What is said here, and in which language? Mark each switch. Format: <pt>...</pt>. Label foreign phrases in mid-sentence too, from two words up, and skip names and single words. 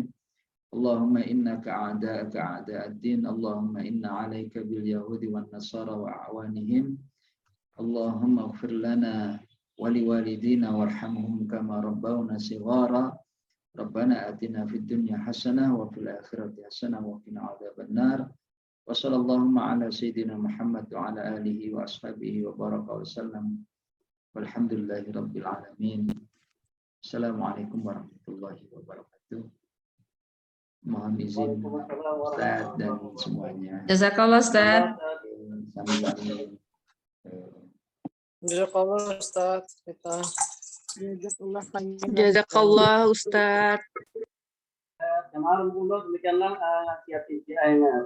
<ar>اللهم إن أعداءك أعداء الدين. اللهم عليك باليهود والنصارى وأعوانهم. اللهم اغفر لنا ولوالدينا وارحمهم كما ربونا صغارا. ربنا آتنا في الدنيا حسنة وفي الآخرة حسنة وقنا عذاب النار. وصلى الله على سيدنا محمد وعلى آله وأصحابه وبارك وسلم. والحمد لله رب العالمين. السلام عليكم ورحمة الله وبركاته.</ar> <id>Mohon izin Ustaz dan semuanya.</id> <ar>Jazakallah Ustaz.</ar> <jv>Sami-sami.</jv> <ar>Jazakallah Ustaz. Kita. Jazakallah Ustaz.</ar> <id>Jemaah Alhamdulillah, demikianlah nasihat TCI-nya.</id>